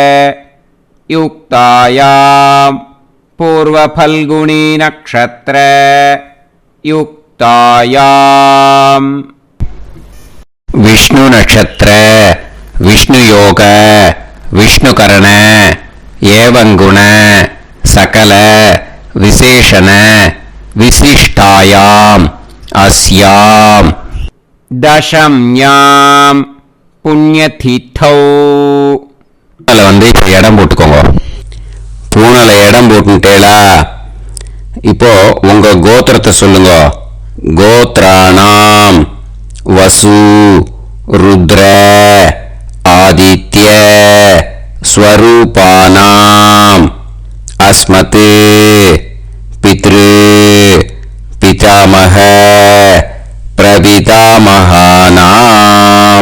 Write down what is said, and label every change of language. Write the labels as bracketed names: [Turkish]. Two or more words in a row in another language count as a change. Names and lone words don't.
[Sanskrit] युक्तायां पूर्वफल्गुनी नक्षत्र युक्तायां विष्णु नक्षत्र विष्णु योग विष्णुकरण एवं गुण सकल विशेषण विशिष्टायाम् अस्याम् दशम्यां पुण्यतिथौ. [Tamil] அதில் வந்து இப்போ இடம் போட்டுக்கோங்க. பூனலை இடம் போட்டுட்டேளா. இப்போ உங்க கோத்திரத்தை சொல்லுங்க. [Sanskrit] गोत्राणां वसु रुद्र आदित्य स्वरूपाणाम् अस्मत् पितृ पितामह प्रपितामहानाम्.